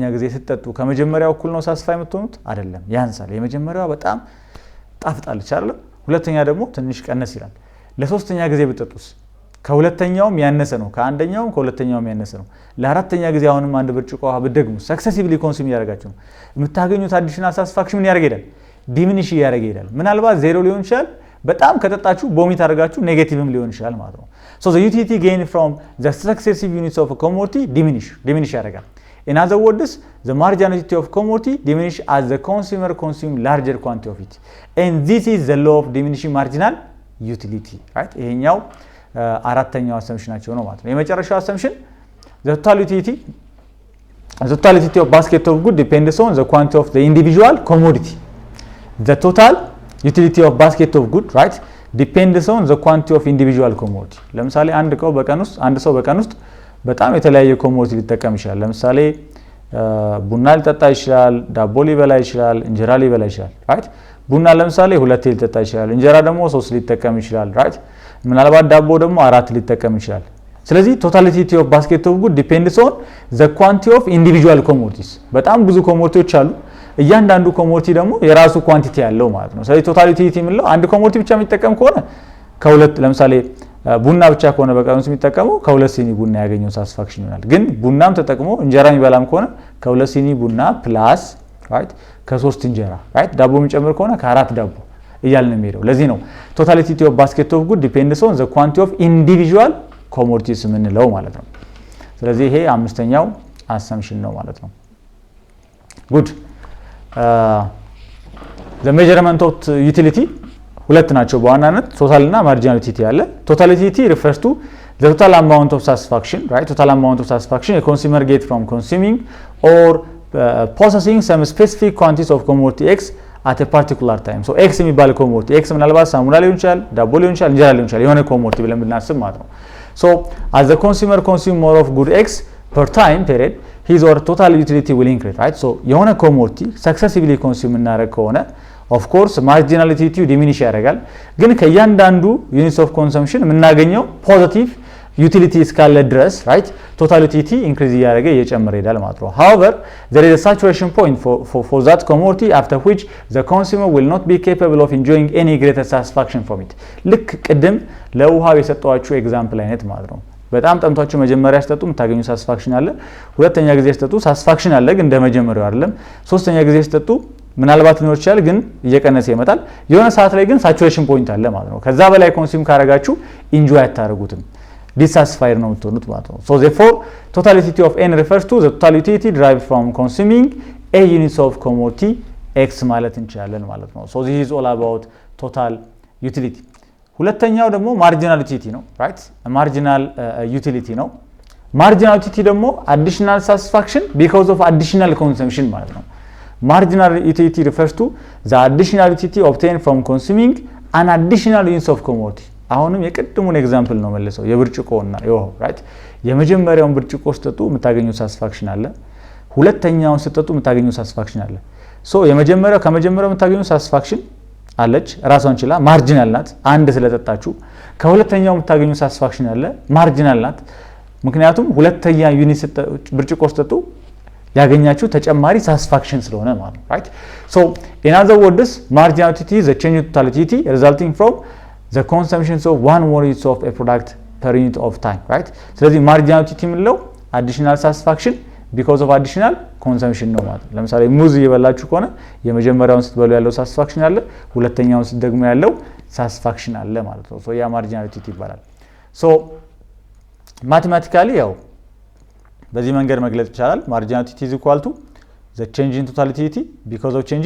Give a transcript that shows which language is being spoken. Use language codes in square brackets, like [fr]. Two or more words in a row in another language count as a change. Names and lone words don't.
[am] ጊዜ ስትጠጡ ከመጀመሪያው እኩል ነው ሳቲስፋይ የምትሆኑት አይደለም ያንሳል የመጀመሪያው በጣም ጣፍጣለች አይደል ሁለተኛ ደግሞ ትንሽ ቀነስ ይላል ለሶስተኛ ጊዜ ብትጠጡስ ከሁለተኛውም ያነሰ ነው ከአንደኛውም ከሁለተኛውም ያነሰ ነው ለአራተኛ ጊዜ አሁንም አንድ ብርጭቆ ውሃ ብትደግሙ [en] successively consume [am] ያደርጋችሁ የምታገኙት [en] additional satisfaction [am] ምን ያደርጋል ዲሚኒሽ ያደርጋል ምናልባት ዜሮ ሊሆን ይችላል በጣም ከጠጣችሁ ቦሚት አድርጋችሁ ኔጌቲቭም ሊሆን ይችላል ማለት ነው [en] so the utility gained from the successive units of a commodity diminish ያደርጋል in other words the marginality of commodity diminish as the consumer consume larger quantity of it and this is the law of diminishing marginal utility right [am] ይሄኛው አራተኛው አሰምፕሽናቸው ነው ማለት ነው የመጨረሻው አሰምፕሽን [en] the totality of basket of good depends on the quantity of the individual commodity the total utility of basket of good right depends on the quantity of individual commodity [am] ለምሳሌ አንድ ሰው በቀን ውስጥ በጣም የተለያየ ኮሞዲቲ ሊጠቀም ይችላል ለምሳሌ ቡና ሊጠጣ ይችላል ዳቦ ሊበላ ይችላል እንጀራ ሊበላ ይችላል right ቡና ለምሳሌ 2 ሊጠጣ ይችላል እንጀራ ደግሞ 3 ሊጠቀም ይችላል right ምናልባት ዳቦ ደግሞ 4 ሊጠቀም ይችላል ስለዚህ [en] totality of basket of good depends on the quantity of individual commodities [am] በጣም ብዙ ኮሞዲቲዎች አሉ እያንዳንዱ ኮሞዲቲ ደግሞ የራሱ ኳንቲቲ ያለው ማለት ነው ስለዚህ totality የሚለው አንድ ኮሞዲቲ ብቻ የሚጠቀም ከሆነ ከሁለት ለምሳሌ ቡና ብቻ ከሆነ በቀን ውስጥ የሚጠቀመው ከሁለት ሲኒ ቡና ያገኘው ሳቲስፋክሽን ይሆናል ግን ቡናም ተጠቅሞ እንጀራ የሚበላም ከሆነ ከሁለት ሲኒ ቡና ፕላስ right ከ3 እንጀራ right ዳቦ የሚጨምር ከሆነ ከ4 ዳቦ እያልን ነው የሚሄደው ለዚህ ነው [en] totality of basket of good depends on the quantity of individual commodities [am] የምንለው ማለት ነው ስለዚህ ይሄ አምስተኛው assumption ነው ማለት ነው good [en] the measurement of utility [am] ሁለት ናቸው በዋናነት [en] ቶታል እና marginal utility ያለ total utility refers to the total amount of satisfaction right total amount of satisfaction a consumer get from consuming or possessing some specific quantities of commodity X at a particular time so X [am] የሚባል commodity X ምናልባት ሳሙና ሊሆን ይችላል ዳቦ ሊሆን ይችላል እንጀራ ሊሆን ይችላል የሆነ commodity ብለን ብናስብ ማለት ነው [en] so as the consumer consume more of good X per time period his or total utility will increase right so የሆነ commodity successively consume [am] እናደርግ ከሆነ [en] of course marginal utility diminish ያደርጋል [am] ግን ከእያንዳንዱ [en] units of consumption የምናገኘው positive utility [am] እስካለ ድረስ [en] right total utility increase [am] እያደረገ እየጨመረ ይሄዳል ማለት ነው [en] however there is a saturation point for that commodity after which the consumer will not be capable of enjoying any greater satisfaction from it [am] ልክ ቅድም ለውሃው የሰጠዋችሁ ኤግዛምፕል አይነት ማለት ነው በጣም ጠምቷችሁ መጀመሪያ ሲጠጡ የምታገኙ ሳቲስፋክሽን አለ ሁለተኛ ጊዜ ሲጠጡ ሳቲስፋክሽን አለ ግን እንደመጀመሪያው አይደለም ሶስተኛ ጊዜ ሲጠጡ ምናልባት ሊኖር ይችላል ግን እየቀነሰ ይመጣል የሆነ ሰዓት ላይ ግን ሳቹሬሽን ፖይንት አለ ማለት ነው ከዛ በላይ ኮንሱም ካረጋችሁ ኢንጆይ አታረጉትም [en] dissatisfied [am] ነው የምትሆኑት ማለት ነው [en] so therefore totality of n refers to the total utility derived from consuming a units of commodity x [am] ማለት እንችላለን ማለት ነው [en] so this is all about total utility [am] ሁለተኛው ደግሞ [en] marginal utility ነው right marginal utility ነው marginal utility ደግሞ additional satisfaction because of additional consumption [am] ማለት ነው [en] marginal utility refers to the additional utility obtained from consuming an additional units of commodity [am] አሁንም የቅድሙን ኤግዛምፕል ነው መልሰው የብርጭቆና የውሃው right የመጀመሪያውን ብርጭቆ ስጠጡ የምታገኙ ሳቲስፋክሽን አለ ሁለተኛውን ስጠጡ የምታገኙ ሳቲስፋክሽን አለ so ከመጀመሪያው የምታገኙ ሳቲስፋክሽን አለች ራሷን ችላ ማርጂናል ናት አንድ ስለጠጣችሁ ከሁለተኛው የምታገኙ ሳቲስፋክሽን አለ ማርጂናል ናት ምክንያቱም ሁለተኛ ዩኒት ብርጭቆ ስጠጡ ያገኛችሁ ተጨማሪ ሳቲስፋክሽን ስለሆነ ማለት right [en] so in other words marginal utility is a change in totality resulting from the consumption of one more unit of a product per unit of time right [am] ስለዚህ [en] marginal utility [am] ምንለው [en] additional satisfaction because of additional consumption [am] ነው ማለት ለምሳሌ ሙዝ እየበላችሁ ከሆነ የመጀመሪያውን ስትበሉ ያለው ሳቲስፋክሽን አለ ሁለተኛውን ስትደግሙ ያለው ሳቲስፋክሽን አለ ማለት ነው so ያ [en] marginal utility [am] ይባላል so [en] mathematically [am] ያው በዚህ መንገድ መግለጽ ይቻላል [en] marginal utility is equal to the change in totality because of change